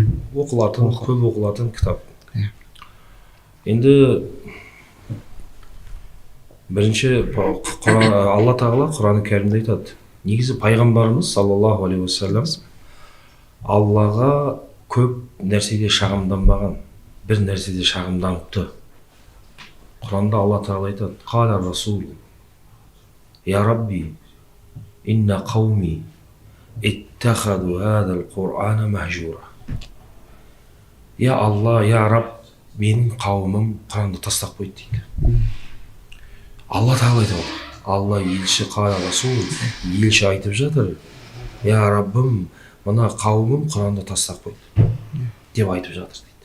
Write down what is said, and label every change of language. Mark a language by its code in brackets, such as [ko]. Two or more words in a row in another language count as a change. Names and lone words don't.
[kk] Оқылатын, көп оқылатын кітап. Енді бірінші Алла тағала Құран кәрімде айтады. Негізі пайғамбарымыз [ar] صلى الله عليه وسلم [kk] Аллаға көп нәрседе шағымданбаған, бір нәрседе шағымданыпты. Құранда Алла тағала айтады: [ar] قال الرسول يا رب إن قومي اتخذوا هذا القرآن مهجورا. [kk] Я Алла, я Раб, менің қауымым Құранды тастап қойды дейді. Алла тағала айтып отыр. Алла елші, [ar] قال الرسول, [kk] елші айтып жатыр: я Раббым, мына қауымым Құранды тастап қойды деп айтып жатыр дейді.